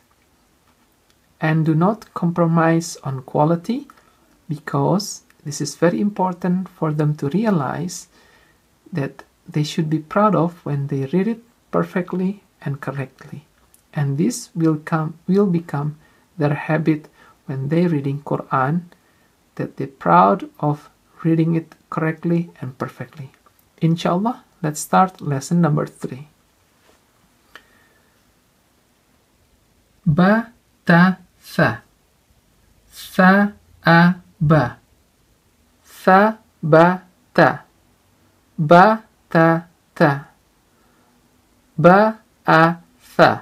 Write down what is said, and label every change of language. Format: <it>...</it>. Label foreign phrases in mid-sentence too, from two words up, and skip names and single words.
<en>And do not compromise on quality, because this is very important for them to realize that they should be proud of when they read it perfectly and correctly. And this will become their habit when they reading Quran, that they're proud of reading it correctly and perfectly. Inshallah, let's start lesson number 3.</en> <ar>بَ، تَ، ثَ. ثَ، أَ، بَ. ثَ، بَ، تَ. بَ، تَ، تَ. بَ، أَ، ثَ.</ar>